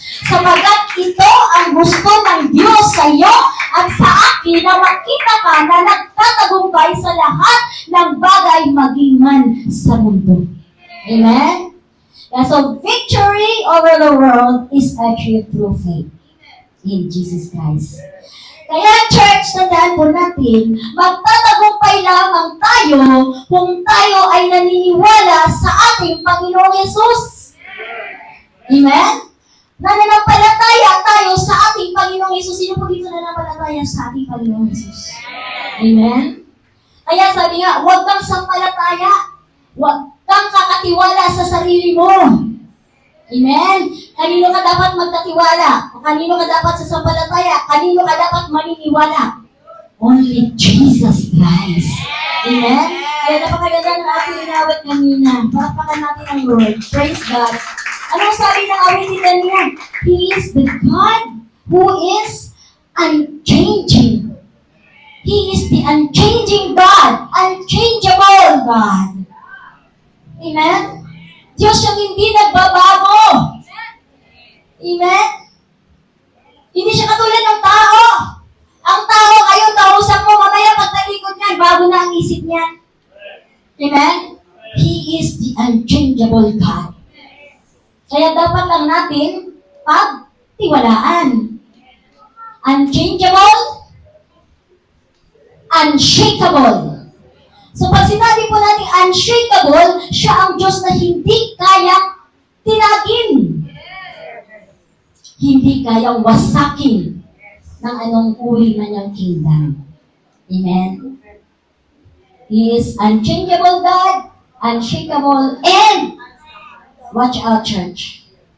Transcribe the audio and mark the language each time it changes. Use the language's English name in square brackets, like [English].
[Filipino] Sapagat ito ang gusto ng Diyos sa iyo at sa akin na makita ka na nagtatagumpay sa lahat ng bagay maging man sa mundo. Amen? [English] Yeah, so victory over the world is achieved through faith in Jesus Christ. [Filipino] Kaya church, tandaan po natin, magtatagumpay lamang tayo kung tayo ay naniniwala sa ating Panginoong Yesus. Amen? Nananampalataya tayo sa ating Panginoong Yesus. Sino po dito nananampalataya sa ating Panginoong Yesus? Amen? Kaya sabi nga, huwag kang sampalataya. Huwag kang kakatiwala sa sarili mo. Amen? Kanino ka dapat magkatiwala? O kanino ka dapat sasampalataya? Kanino ka dapat maniniwala? [English] Only Jesus Christ. [Filipino] Amen? Kaya napakaganda ng ating inawit kanina. Palakpakan natin ang Lord. Praise God. Anong sabi ng awitin kanina? [English] He is the God who is unchanging. He is the unchanging God. Unchangeable God. Amen? [Filipino] Diyos yung hindi nagbabago. Amen? Hindi siya katulad ng tao. Ang tao, ayun, kausap mo, mamaya pagtalikod niyan, bago na ang isip niya. Amen? [English] He is the unchangeable God. [Filipino] Kaya dapat lang natin pagtiwalaan. [English] Unchangeable, unshakable. [Filipino] So pag sinabi po natin unshakable, siya ang Diyos na hindi kayang tinagin. Hindi kayang wasakin ng anong uri na niyang kingdom. Amen? [English] He is unchangeable God, unshakable, and watch out, church.